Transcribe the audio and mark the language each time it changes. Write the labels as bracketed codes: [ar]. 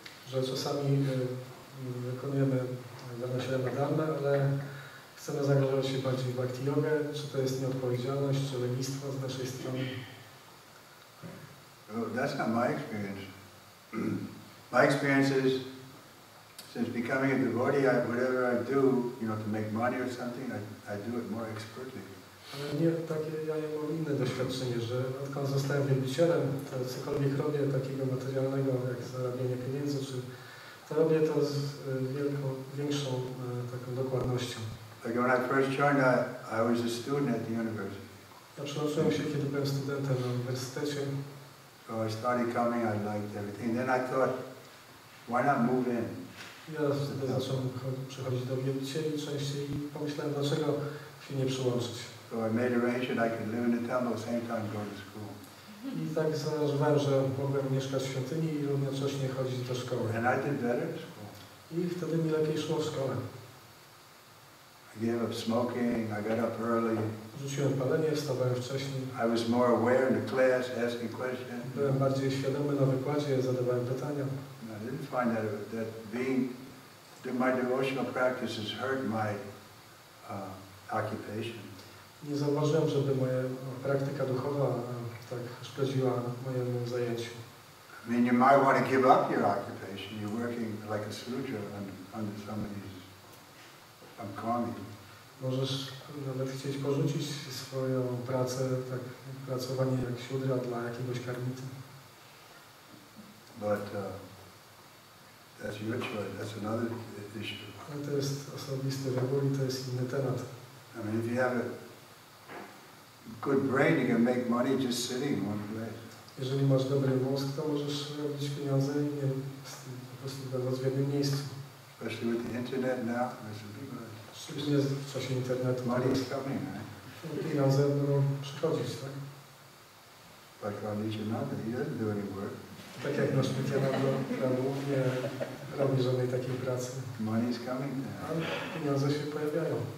[pl] Że czasami wykonujemy dane średnie dane, ale chcemy zaangażować się bardziej w bhakti jogę. Czy to jest nieodpowiedzialność, czy lenistwo z naszej strony? [en] Well, that's not my experience. My experience is, since becoming a devotee, whatever I do, to make money or something, I do it more expertly. [pl] Ale nie, ja mam inne doświadczenie, że odkąd zostałem wielbicielem, to cokolwiek robię takiego materialnego, jak zarabianie pieniędzy, to robię to z większą taką dokładnością. [en] Like when I first joined, I was a student at the university. [pl] Ja przyłączyłem się, kiedy byłem studentem na uniwersytecie. [en] So I started coming, I liked everything. Then I thought, why not move in? [pl] Ja wtedy zacząłem przychodzić do wielbicieli częściej i pomyślałem, dlaczego się nie przyłączyć. [en] So I made arrangement I could live in the temple at the same time go to school. [pl] I tak zaaranżowałem, że mogłem mieszkać w świątyni i równocześnie chodzić do szkoły. [en] And I did better at school. [pl] I wtedy mi lepiej szło w szkole. [en] I gave up smoking, I got up early. [pl] Rzuciłem palenie, wstawałem wcześniej. [en] I was more aware in the class, asking questions. [pl] Byłem bardziej świadomy na wykładzie, zadawałem pytania. [en] I didn't find that my devotional practices hurt occupation. [pl] Nie zauważyłem, żeby moja praktyka duchowa tak szkodziła mojemu zajęciu. [en] I mean, you might want to give up your occupation. You're working like a sudra under somebody's karmi. [pl] Możesz nawet chcieć porzucić swoją pracę, tak pracowanie jak siudra dla jakiegoś karmity. [en] But that's your choice. That's another issue. [pl] Ale to jest osobisty wybór i to jest inny temat. [en] I mean, if you have a good brain, you can make money just sitting in one place. [pl] Jeżeli masz dobry mózg, to możesz robić pieniądze po prostu będąc w jednym miejscu. [en] Especially with the internet now, there's a big one. [pl] Szczególnie w czasie internetu. [en] Money is coming, right? [pl] Pieniądze będą przychodzić, tak? [en] Like on Nityananda, he doesn't do any work. [pl] Tak jak nasz Nityananda nie robi żadnej takiej pracy. [en] Money is coming now. [pl] Ale pieniądze się pojawiają.